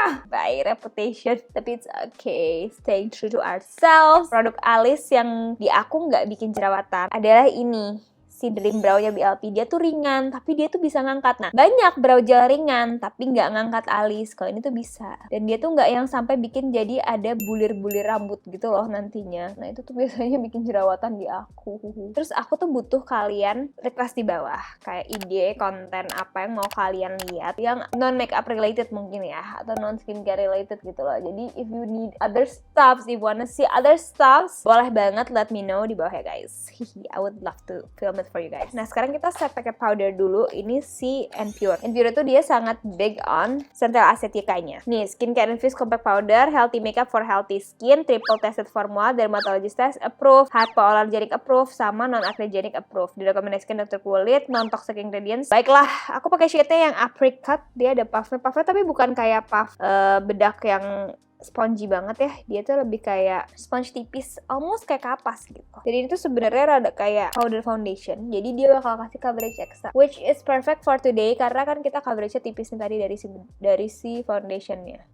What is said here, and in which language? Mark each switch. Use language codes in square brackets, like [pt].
[en] By reputation, tapi it's okay, staying true to ourselves. [id] Produk alis yang di aku nggak bikin jerawatan adalah ini, si Dream Brow-nya BLP. Dia tuh ringan, tapi dia tuh bisa ngangkat. Nah, banyak brow gel ringan, tapi nggak ngangkat alis. Kalau ini tuh bisa. Dan dia tuh nggak yang sampai bikin jadi ada bulir-bulir rambut gitu loh nantinya. Nah, itu tuh biasanya bikin jerawatan di aku. Terus aku tuh butuh kalian request di bawah. Kayak ide, konten apa yang mau kalian lihat. Yang non-makeup related mungkin ya. Atau non-skincare related gitu loh. Jadi, [en] if you need other stuffs, [id] if you wanna see other stuffs, boleh banget [en] let me know [id] di bawah ya guys. [en] I would love to film it for you guys. [id] Nah, sekarang kita set pakai powder dulu. Ini si Enpure. Enpure itu dia sangat big on central acetica-nya. [en] Nih, skincare infused compact powder, healthy makeup for healthy skin, triple tested formula, dermatologist test approved, hypoallergenic approved, sama non-acnogenic approved. [id] Direkomendasikan dokter kulit, non-toxic ingredients. Baiklah, aku pakai shade-nya yang apricot. Dia ada puff-nya tapi bukan kayak puff bedak yang spongy banget ya, dia tuh lebih kayak sponge tipis, almost kayak kapas gitu. Jadi ini tuh sebenarnya rada kayak powder foundation, jadi dia bakal kasih coverage extra, [en] which is perfect for today [id] karena kan kita coveragenya tipis nih tadi dari si foundationnya.